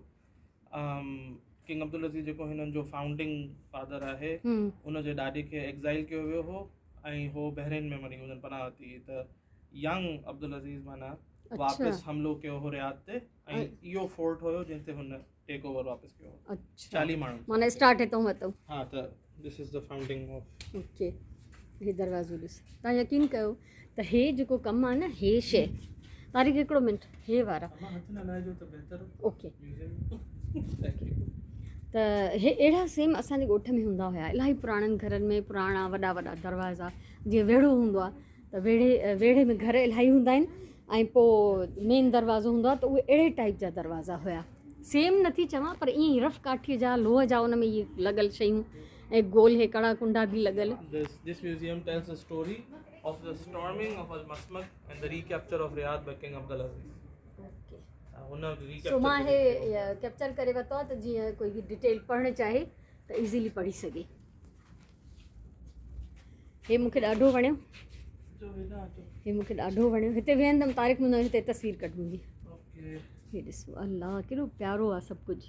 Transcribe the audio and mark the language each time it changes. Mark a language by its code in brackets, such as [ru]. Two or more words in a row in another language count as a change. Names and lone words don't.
[sd] किंग अब्दुल अज़ीज़ जेको हिननि जो [en] founding father [sd] आहे, उनजे ॾाॾे खे एक्ज़ाइल कयो वियो हो ऐं हो बहरेन में मरी हुननि पनाह वरिती, त यंग अब्दुल अज़ीज़ माना वापसि हमलो कयो हो रियाद ते ऐं इहो फोर्ट हुयो जिन ते हुन [en] take over [sd] वापसि कयो हो। 40 माण्हू माना स्टार्ट हितां वरितो। [en] हा, त this is the founding of. [sd] ओके, हे दरवाज़ो ॾिस, तव्हां यकीन कयो त हे जेको कमु आहे न, हे शइ तारीख़ हिकिड़ो मिंट, हे वारा ओके त हे अहिड़ा सेम असांजे ॻोठ में हूंदा हुया। इलाही पुराणनि घरनि में पुराणा वॾा वॾा दरवाज़ा, जीअं वेड़ो हूंदो आहे त वेड़े में घर इलाही हूंदा आहिनि ऐं पोइ मेन दरवाज़ो हूंदो आहे, त उहे अहिड़े टाइप जा दरवाज़ा हुया। सेम नथी चवां पर ईअं ई रफ़ काठीअ जा लोह जा उन में इहे लॻल शयूं ऐं गोल हे कड़ा कुंडा बि लॻल। [en] This museum tells the story of the storming of Al-Masmak and the recapture of Riyadh by King Abdul Aziz. [sd] सो मां हे कैप्चर करे वरितो आहे त जीअं कोई बि डिटेल पढ़णु चाहे त इज़ीली पढ़ी सघे। हे मूंखे ॾाढो वणियो, हे मूंखे ॾाढो वणियो। हिते वेहंदमि, तारीख़ मुंहिंजो हिते तस्वीर कढंदी। हे ॾिसो, अलाह केॾो प्यारो आहे सभु कुझु।